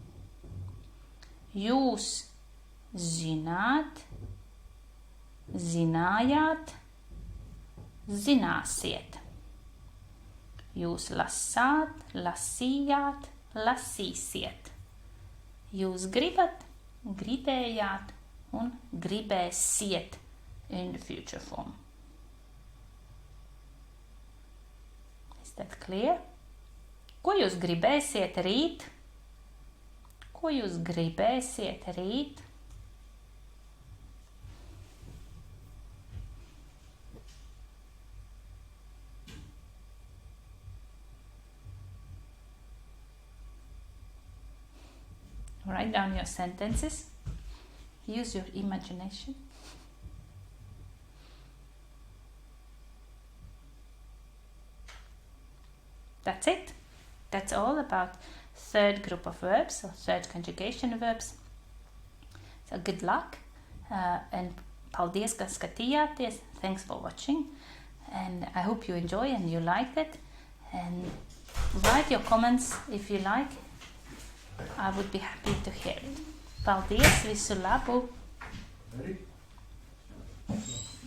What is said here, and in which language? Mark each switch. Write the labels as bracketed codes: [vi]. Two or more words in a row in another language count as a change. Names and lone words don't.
[lv] Jūs zināt, zinājāt, zināsiet. Jūs lasāt, lasījāt, lasīsiet. Jūs gribat, gribējāt un gribēsiet [en] in the future form. Is that clear? [lv] Ko jūs gribēsiet rīt? Ko jūs gribēsiet rīt? [en] Write down your sentences. Use your imagination. That's it. That's all about third group of verbs or third conjugation verbs. So good luck and [lv] paldies, ka skatījāties. [en] Thanks for watching and I hope you enjoy and you liked it. And write your comments if you like. I would be happy to hear it. [lv] Paldies, visu labu! [en] Ready?